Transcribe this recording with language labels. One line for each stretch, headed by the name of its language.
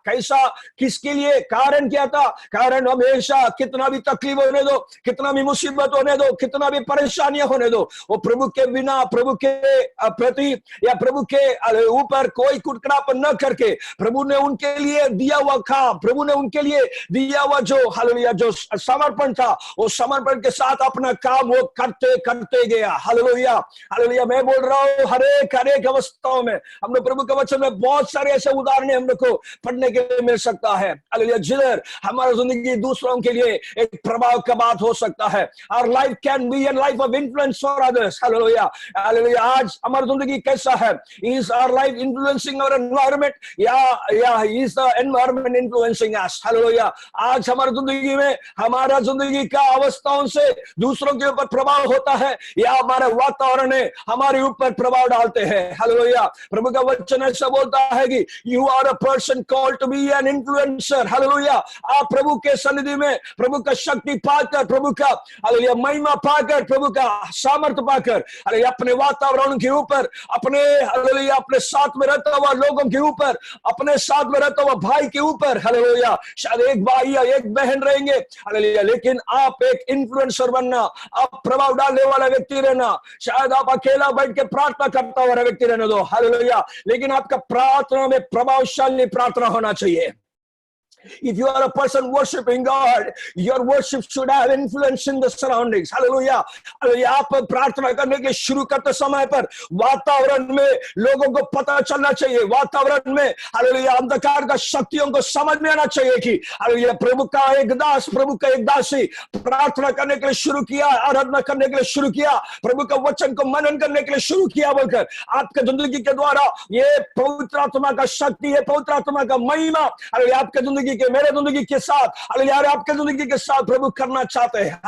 Hindi: कैसा, किसके लिए? कारण क्या था? कारण हमेशा कितना भी तकलीफ होने दो, कितना भी मुसीबत होने दो, कितना भी परेशानियां होने दो, वो प्रभु के बिना, प्रभु के प्रति या प्रभु के ऊपर कोई कुटकड़ापन न करके प्रभु ने उनके लिए दिया हुआ काम, प्रभु ने उनके लिए दिया हुआ जो हालेलुया जो समर्पण था, वो समर्पण के साथ अपना काम वो करते करते गया। Hallelujah hallelujah. मैं बोल रहा हूँ हर एक अवस्थाओं में हम लोग प्रभु के वचन में बहुत सारे ऐसे उदाहरण हम लोग को पढ़ने के लिए मिल सकता है, हालेलुया, जिधर हमारा जिंदगी दूसरों के लिए एक प्रभाव का बात हो सकता है।
English: Our life can be a life of influence for others. Hallelujah. Hallelujah.
Hindi: आज हमारी जिंदगी कैसा है?
English: Is our life influencing our environment? Yeah, is the environment influencing us? Hallelujah.
Hindi: आज हमारी जिंदगी में हमारा जिंदगी का अवस्थाओं से दूसरों के ऊपर प्रभाव होता है या हमारे वातावरण ने हमारे ऊपर प्रभाव डालते हैं। हालेलुया। प्रभु का वचन ऐसा बोलता है कि
English: you are a person called to be an influencer.
Hindi: Hallelujah. आप प्रभु के सन्निधि में प्रभु का शक्ति पाकर, प्रभु का हालेलुया महिमा पाकर, प्रभु का सामर्थ्य पाकर हालेलुया अपने वातावरण के ऊपर, अपने हालेलुया अपने साथ में रहता हुआ लोगों के ऊपर, अपने साथ में रहता हुआ भाई के ऊपर हालेलुया शायद एक भाई या एक बहन रहेंगे हालेलुया, लेकिन आप एक इन्फ्लुएंसर बनना, आप प्रभाव डालने वाला व्यक्ति रहना। शायद आप अकेला बैठ के प्रार्थना करता हुआ व्यक्ति रहने दो हालेलुया, लेकिन आपका प्रार्थना में प्रभावशाली प्रार्थना होना चाहिए।
English: If you are a person worshiping God, your worship should have influence in the surroundings. Hallelujah.
Hindi: आप प्रार्थना करने के शुरू करते समय पर वातावरण में लोगों को पता चलना चाहिए, वातावरण में हालेलुया अंधकार का शक्तियों को समझ में आना चाहिए कि हालेलुया प्रभु का एक दास, प्रभु का एक दासी प्रार्थना करने के लिए शुरू किया, आराधना करने के लिए शुरू किया, प्रभु का वचन को मनन करने के लिए शुरू किया बोलकर आपके जिंदगी के द्वारा ये पवित्र आत्मा का शक्ति है, पवित्र आत्मा का महिमा हालेलुया आपके जिंदगी के, मेरे जिंदगी के साथ हालेलुया आपके जिंदगी के साथ प्रभु करना चाहते हैं।